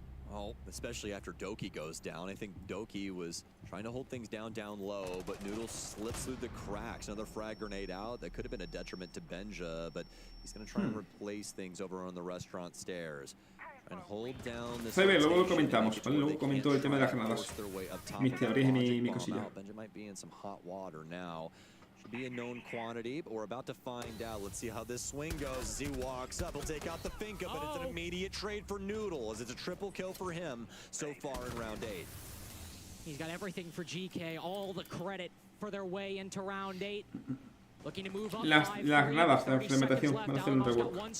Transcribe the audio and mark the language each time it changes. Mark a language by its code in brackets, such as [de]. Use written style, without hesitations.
[en] Well, especially after Doki goes down. I think Doki was trying to hold things down low, but Noodle slips through the cracks. Another frag grenade out. That could have been a detriment to Benja, but he's going to try and replace things over on the restaurant stairs. And hold down this. [es] Luego lo comentamos, ¿vale? Luego comento el tema de las granadas. Mis teorías y mi cosilla. [en] Benja might be in some hot water now. Be a known quantity, but we're about to find out. Let's see how this swing goes as he walks up. He'll take out the Finka, but it's an immediate trade for Noodle, as it's a triple kill for him so far in round 8. He's got everything for GK, all the credit for their way into round 8. Looking to move up. [es] Las granadas de implementación van a hacer un rework.